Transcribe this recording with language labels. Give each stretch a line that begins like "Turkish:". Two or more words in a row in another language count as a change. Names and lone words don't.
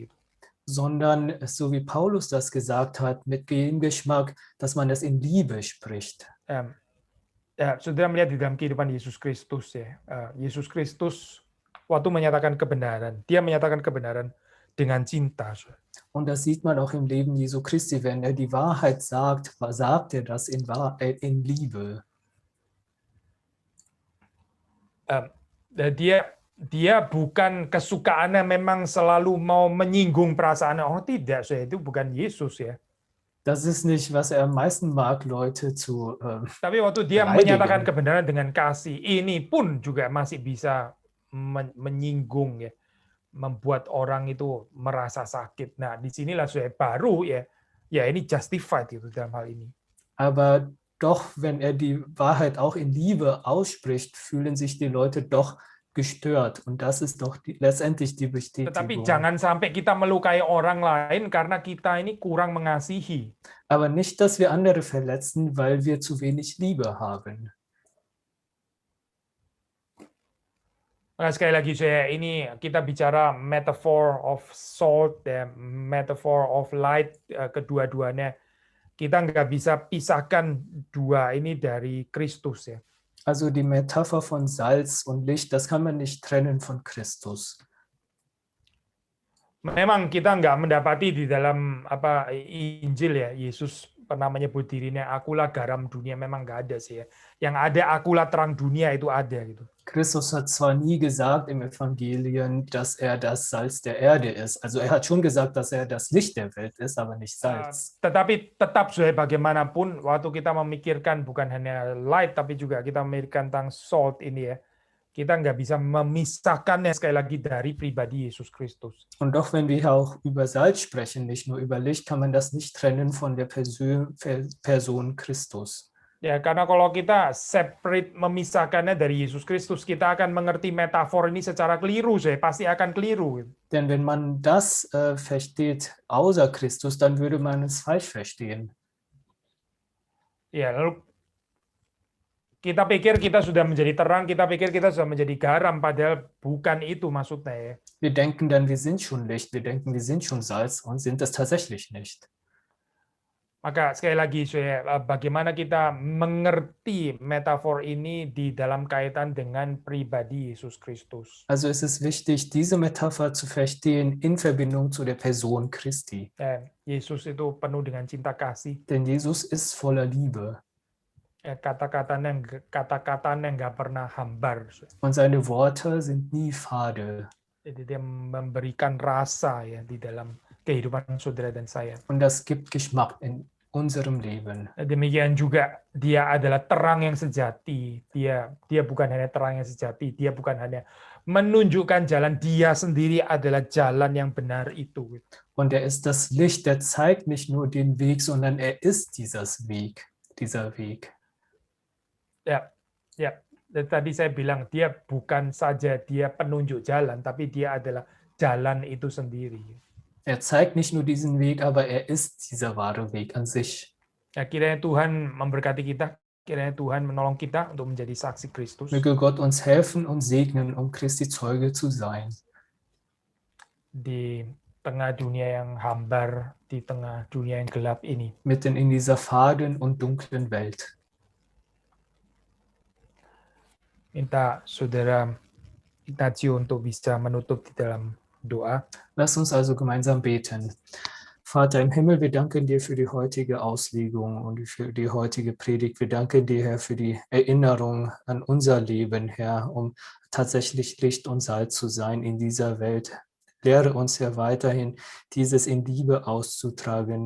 Indonesian: Gitu.
German: Sondern so wie Paulus das gesagt hat, mit dem Geschmack, dass man es in Liebe spricht.
Indonesian: Ya, saudara melihat di dalam kehidupan Yesus Kristus ya. Yesus Kristus waktu menyatakan kebenaran, dia menyatakan kebenaran dengan cinta.
German: Und das sieht man auch im Leben Jesu Christi, wenn er die Wahrheit sagt, sagt er das in Liebe.
Indonesian: Dia bukan kesukaannya memang selalu mau menyinggung perasaan orang, tidak, saya itu bukan Yesus ya.
German: Das ist nicht, was er am meisten mag, Leute zu
Indonesian: Tapi waktu dia menyatakan kebenaran dengan kasih, ini pun juga masih bisa menyinggung ya, membuat orang itu merasa sakit. Nah, disinilah saya baru ya ini justified itu dalam hal ini.
German: Aber doch, wenn er die Wahrheit auch in Liebe ausspricht, fühlen sich die Leute doch gestört. Und das ist doch letztendlich die Bestätigung.
Indonesian: Tetapi jangan sampai kita melukai orang lain karena kita ini kurang mengasihi.
German: Aber nicht, dass wir andere verletzen, weil wir zu wenig Liebe haben.
Indonesian: Nah, sekali lagi ini kita bicara
English: metaphor of salt, metaphor of light,
Indonesian: kedua-duanya. Kita nggak bisa pisahkan dua ini dari Kristus ya.
German: Also die Metapher von Salz und Licht, das kann man nicht trennen von Christus.
Indonesian: Memang kita nggak mendapati di dalam Injil ya, Yesus pernah menyebut dirinya akulah garam dunia, memang nggak ada sih ya. Yang ada akulah terang dunia itu ada gitu.
German: Christus hat zwar nie gesagt im Evangelien, dass er das Salz der Erde ist. Also er hat schon gesagt, dass er das Licht der Welt ist, aber nicht Salz.
Indonesian: Tetapi tetap bagaimanapun waktu kita memikirkan bukan hanya light tapi juga kita memikirkan tentang salt ini ya. Kita nggak bisa memisahkannya sekali lagi dari pribadi Yesus Kristus.
German: Und doch wenn wir auch über Salz sprechen, nicht nur über Licht, kann man das nicht trennen von der Person Christus.
Indonesian: Ya, karena kalau kita separate memisahkannya dari Yesus Kristus, kita akan mengerti metafor ini secara keliru, pasti akan keliru.
German: Denn wenn man das versteht außer Christus, dann würde man es falsch verstehen.
Indonesian: Ya, lalu kita pikir kita sudah menjadi terang, kita pikir kita sudah menjadi garam, padahal bukan itu maksudnya ya.
German: Wir denken dann, wir sind schon Licht, wir denken, wir sind schon Salz und sind es tatsächlich nicht.
Indonesian: Maka sekali lagi bagaimana kita mengerti metafor ini di dalam kaitan dengan pribadi Yesus Kristus.
German: Also es ist wichtig, diese Metapher zu verstehen in Verbindung zu der Person Christi.
Indonesian: Yesus itu penuh dengan cinta kasih.
German: Denn Jesus ist voller Liebe.
Indonesian: Kata-katanya nggak pernah hambar.
German: Und seine Worte sind nie fade.
Indonesian: Jadi dia memberikan rasa ya di dalam kehidupan saudara dan saya.
German: Und das gibt Geschmack in unserem Leben.
Indonesian: Demikian juga dia adalah terang yang sejati. Dia bukan hanya terang yang sejati, dia bukan hanya menunjukkan jalan, dia sendiri adalah jalan yang benar itu.
German: Und er ist das Licht, der zeigt nicht nur den Weg, sondern er ist dieser Weg.
Indonesian: Ya. Tadi saya bilang dia bukan saja dia penunjuk jalan, tapi dia adalah jalan itu sendiri.
German: Er zeigt nicht nur diesen Weg, aber er ist dieser wahre Weg an sich.
Indonesian: Ya, kiranya Tuhan memberkati kita, kiranya Tuhan menolong kita untuk menjadi saksi Kristus.
German: Möge Gott uns helfen und segnen, um Christi Zeuge zu sein.
Indonesian: Di tengah dunia yang hambar, di tengah dunia yang gelap ini.
German: Mitten in dieser faden und dunklen Welt.
Indonesian: Minta saudara Ignazio untuk bisa menutup di dalam doa.
German: Lass uns also gemeinsam beten. Vater im Himmel, wir danken dir für die heutige Auslegung und für die heutige Predigt. Wir danken dir, Herr, für die Erinnerung an unser Leben, Herr, um tatsächlich Licht und Salz zu sein in dieser Welt, Lehre uns, Herr, weiterhin, dieses in Liebe auszutragen.